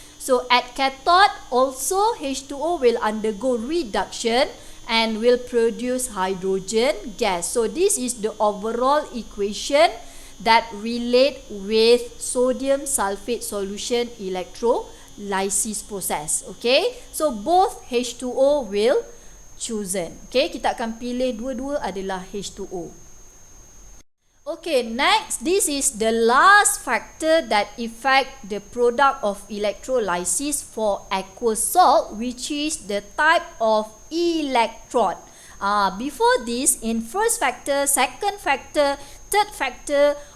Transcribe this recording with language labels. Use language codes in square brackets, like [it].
[en] So at cathode also H2O will undergo reduction and will produce hydrogen gas. So this is the overall equation that relate with sodium sulfate solution electrolysis process. Okay, so both H2O will chosen. [ms] Okay, kita akan pilih dua-dua adalah H2O. [en] Okay, next, this is the last factor that affect the product of electrolysis for aqueous salt, which is the type of electrode. Before this, in first factor, second factor, third factor,